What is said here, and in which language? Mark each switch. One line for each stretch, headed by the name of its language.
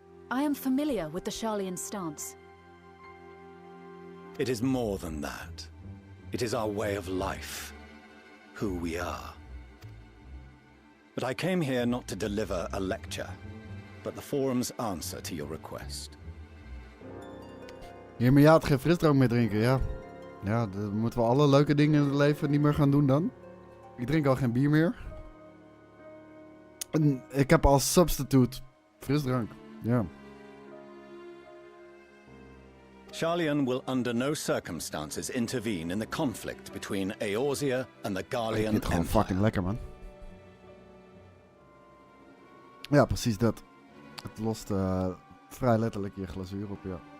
English: I am familiar with the Sharlayan stance. It is more than that. It is our way of life, who we are. But I came here not to deliver a lecture, but the forum's answer to your request.
Dutch: Hiermee ja, geen frisdrank meer drinken, ja. Ja, dan moeten we alle leuke dingen in het leven niet meer gaan doen dan. Ik drink al geen bier meer. En ik heb als substitute frisdrank, ja.
English: Sharlayan will under no circumstances intervene in the conflict between Eorzea and the Garlean Empire.
Dutch: Ik vind het gewoon fucking lekker, man. Ja, precies dat. Het lost vrij letterlijk je glazuur op, ja.